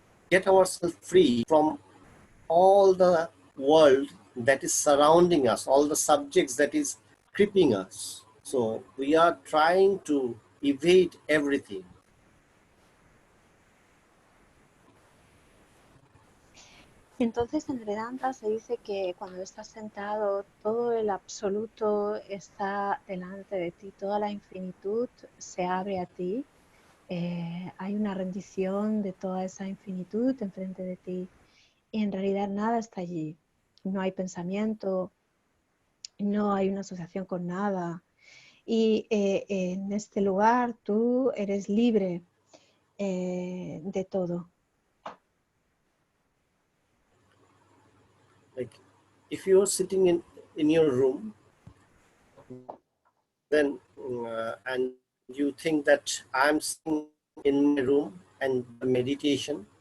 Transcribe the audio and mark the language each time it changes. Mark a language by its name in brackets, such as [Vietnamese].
[English] get ourselves free from all the world that is surrounding us, all the subjects that is creeping us. So we are trying to evade everything. [Spanish] Entonces en Vedanta se dice que cuando estás sentado, todo el absoluto está delante de ti, toda la infinitud se abre a ti. Hay una rendición de toda esa infinitud enfrente de ti y en realidad nada está allí. No hay pensamiento, no hay una asociación con nada. Y en este lugar tú eres libre de todo. [English] Like if you are sitting in your room, then and you think that I'm sitting in my room and the meditation.